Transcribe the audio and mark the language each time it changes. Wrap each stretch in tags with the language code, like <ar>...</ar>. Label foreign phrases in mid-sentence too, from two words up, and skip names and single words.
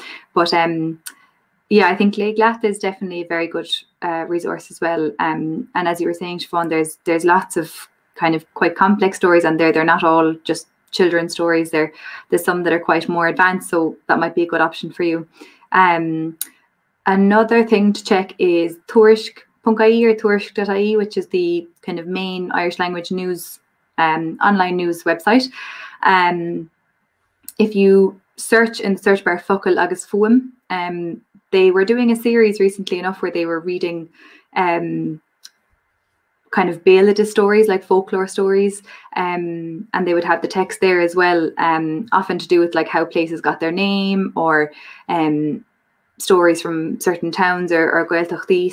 <en>But yeah, I think Gaeilge is definitely a very good resource as well. And as you were saying, Siobhán, there's lots of kind of quite complex stories on there. They're not all just children's stories. There's some that are quite more advanced, so that might be a good option for you. Another thing to check is tuairisc.ie or tuairisc.ie, which is the kind of main Irish language news online news website. If you search in the search bar Focal Agus Fuam, they were doing a series recently enough where they were reading kind of Gaeilge stories, like folklore stories, and they would have the text there as well, often to do with like how places got their name, or stories from certain towns or Gaeltachtaí.</en>